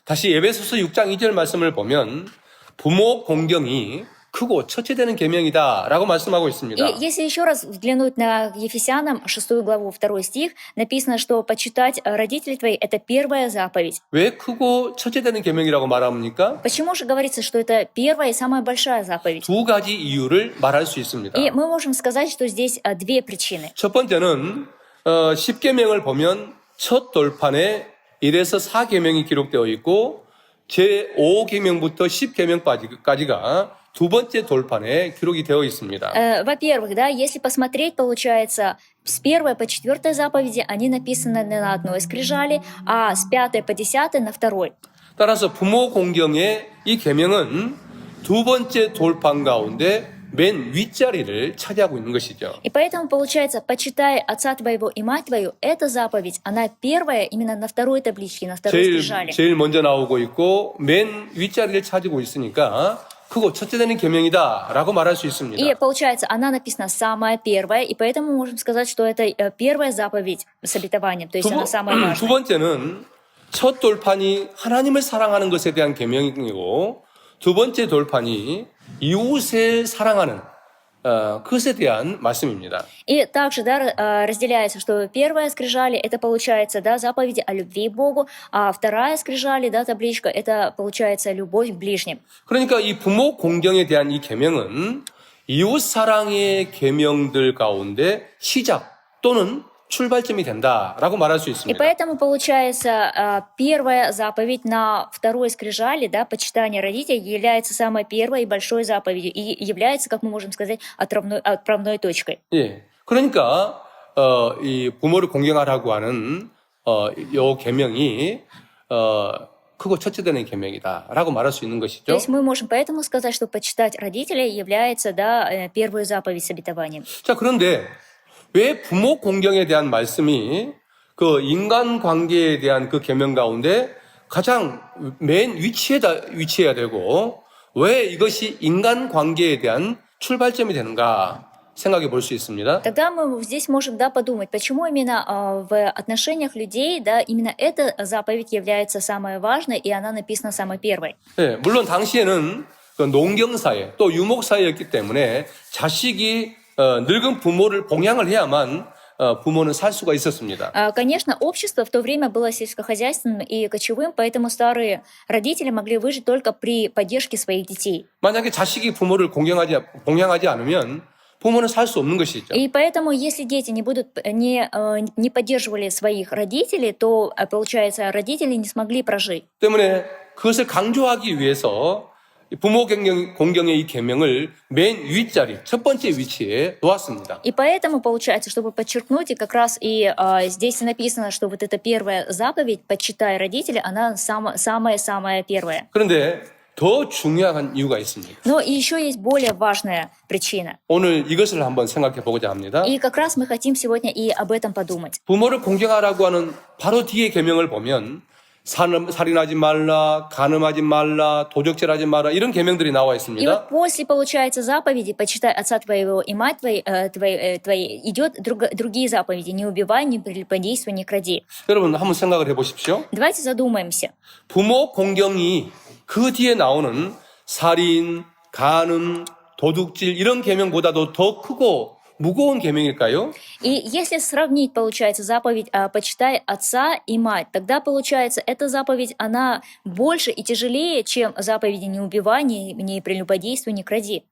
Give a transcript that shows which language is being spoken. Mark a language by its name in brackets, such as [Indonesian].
[Korean] 다시 에베소서 6장 2절 말씀을 보면 부모 공경이 크고 첫째되는 계명이다라고 말씀하고 있습니다. [Russian] И если еще раз взглянуть на Ефесянам 6 главу 2 стих, написано, что почитать родителей твоих – это первая заповедь. [Korean] 왜 크고 첫째되는 계명이라고 말합니까? [Russian] Почему же говорится, что это первая и самая большая заповедь? [Korean] 두 가지 이유를 말할 수 있습니다. [Russian] И мы можем сказать, что здесь две причины. [Korean] 첫 번째는 10계명을 보면 첫 돌판에 1에서 4계명이 기록되어 있고 제5계명부터 10계명까지가 두 번째 돌판에 기록이 되어 있습니다. [Russian] Во-первых, да, если посмотреть, получается, с 1 по 4 заповеди они написаны на одной скрижали, а с 5 по 10 на второй. [Korean] 따라서 부모 공경의 이 계명은 두 번째 돌판 가운데 맨 윗자리를 차지하고 있는 것이죠. [Russian] И поэтому, получается, почитай отца твоего и мать твою, эта заповедь, она первая именно на второй табличке, на второй скрижали. [Korean] 제일 먼저 나오고 있고 맨 윗자리를 차지고 있으니까 크고 첫째되는 계명이다라고 말할 수 있습니다. [Russian] И получается, она написана самая первая, и поэтому мы можем сказать, что это первая заповедь с обетованием, то есть она самая [Korean] 두 [Russian] важная. [Korean] 번째는 첫 돌판이 하나님을 사랑하는 것에 대한 계명이고 두 번째 돌판이 이웃을 사랑하는 그것에 대한 말씀입니다. [Russian] И также, да, разделяется, что первая скрижали, это получается, да, заповеди о любви к Богу, а вторая скрижали, да, табличка, это получается любовь к ближним. [Korean] 그러니까 이 부모 공경에 대한 이 계명은 이웃 사랑의 계명들 가운데 시작 또는 출발점이 된다라고 말할 수 [Russian] И [Korean] 있습니다. [Russian] поэтому, получается, первая заповедь на второй скрижали, да, почитание родителей, является самой первой и большой заповедью, и является, как мы можем сказать, отправной точкой. [Korean] 예, 그러니까 이 부모를 공경하라고 하는 이 계명이 크고 첫째되는 계명이다라고 말할 수 있는 [Russian] То [Korean] 것이죠. [Russian] есть мы можем поэтому сказать, что почитать родителей является, да, первой заповедь с обетованием. [Korean] 자, 그런데 왜 부모 공경에 대한 말씀이 그 인간 관계에 대한 그 계명 가운데 가장 맨 위치해야 되고 왜 이것이 인간 관계에 대한 출발점이 되는가 생각해 볼 수 있습니다. [Russian] Тогда мы здесь можем, да, подумать, почему именно в отношениях людей, да, именно эта заповедь является самой важной, и она написана самой первой. [Korean] 네, 물론 당시에는 그 농경사회 또 유목사회였기 때문에 자식이 늙은 부모를 봉양을 해야만 부모는 살 수가 있었습니다. [Russian] Конечно, общество в то время было сельскохозяйственным и кочевым, поэтому старые родители могли выжить только при поддержке своих детей. [Korean] 만약에 자식이 부모를 봉양하지 않으면 부모는 살 수 없는 것이죠. [Russian] И поэтому, если дети не поддерживали своих родителей, то, получается, родители не смогли прожить. [Korean] 때문에 그것을 강조하기 위해서 부모 공경의 이 계명을 맨 윗자리, 첫 번째 위치에 놓았습니다. [Russian] И поэтому, получается, чтобы подчеркнуть, и как раз и здесь написано, что вот эта первая заповедь, почитай родителей, она самая-самая первая. [Korean] 그런데 더 중요한 이유가 있습니다. [Russian] Но и еще есть более важная причина. [Korean] 오늘 이것을 한번 생각해 보고자 합니다. [Russian] И как раз мы хотим сегодня и об этом подумать. [Korean] 부모를 공경하라고 하는 바로 뒤에 계명을 보면 살인하지 말라, 간음하지 말라, 도적질하지 말라 이런 계명들이 나와 [Russian] И [Korean] 있습니다. [Russian] вот после, получается, заповеди «почитай отца твоего и мать твоей» идет другие заповеди «не убивай, не прелюбодействуй, не кради». [Korean] 여러분 한번 생각을 해보십시오. [Russian] Давайте задумаемся. [Korean] 부모 공경이 그 뒤에 나오는 살인, 간음, 도둑질 이런 계명보다도 더 크고 무거운 계명일까요? [Russian] И если сравнить, получается, заповедь «почитай отца и мать», тогда, получается, эта заповедь, она больше и тяжелее, чем заповеди «не убивай, не прелюбодействуй, не кради».